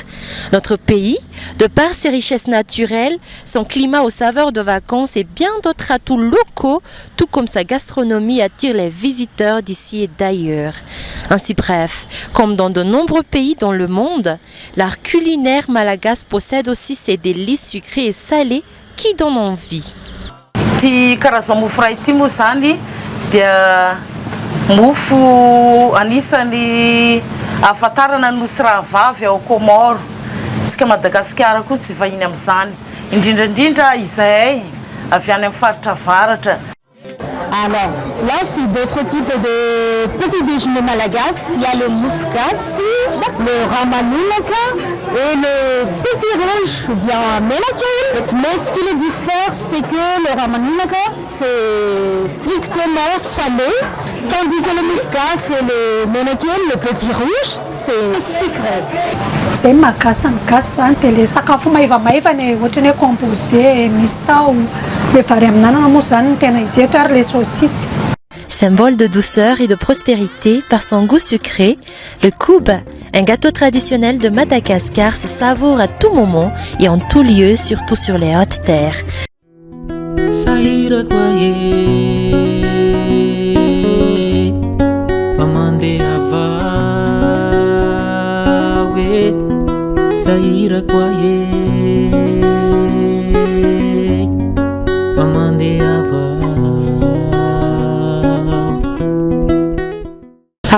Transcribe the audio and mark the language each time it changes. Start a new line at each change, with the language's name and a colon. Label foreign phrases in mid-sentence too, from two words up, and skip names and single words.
French: Notre pays, de par ses richesses naturelles, son climat aux saveurs de vacances et bien d'autres atouts locaux, tout comme sa gastronomie, attire les visiteurs d'ici et d'ailleurs. Ainsi bref, comme dans de nombreux pays dans le monde, l'art culinaire malagasy possède aussi ses délices sucrées et salées qui donnent envie.
Malagasy: Ty karazana mofo raha ity moa zany dia mofo anisany ahafantarana nosy rahavavy ao Comore. Tsika Madagasikara koa tsy vahiny amin'izany. Indrindrandrindra izahay avy any amin'ny faritra avaratra.
French: Alors, là, c'est d'autres types de petits déjeuners malagasy. Il y a le mouskas, le ramanunaka et le petit rouge, ou bien menakel. Mais ce qui les diffère, c'est que le ramanunaka, c'est strictement salé, tandis que le mouskas et le menakel, le petit rouge, c'est sucré.
Malagasy: C'est makasa tele sakafo maivamaivana ohatrany hoe composé misao le vary amin'anana moa zany tena izy eto ary
French: les saucisses. Symbole de douceur et de prospérité par son goût sucré, le koub, un gâteau traditionnel de Madagascar, se savoure à tout moment et en tout lieu, surtout sur les hautes terres. Saira kwaye Pamande ava.